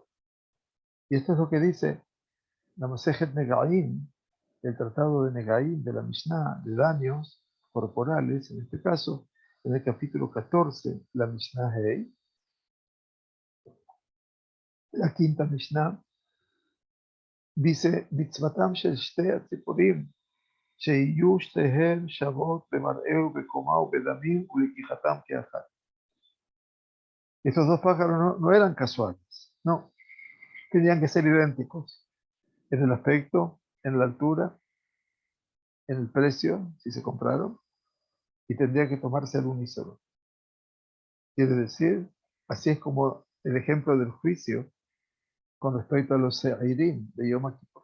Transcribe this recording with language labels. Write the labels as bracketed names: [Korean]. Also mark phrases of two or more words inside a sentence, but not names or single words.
[Spanish] Y esto es lo que dice la Masejet Negaim, el tratado de Negaim de la Mishnah, de daños corporales, en este caso, en el capítulo 14, la Mishnah Hei, la quinta Mishnah, dice, [Hebrew] מצותם של שתי צפרים, שיהיו שתיהן שוות במראה ובקומה ובדמים ולקיחתם כאחת. [Spanish] Estos dos pájaros no eran casuales, no, tenían que ser idénticos en el aspecto, en la altura, en el precio, si se compraron, y tendría que tomarse al unísono. Quiere decir, así es como el ejemplo del juicio con respecto a los Se'irim de Yom Kippur.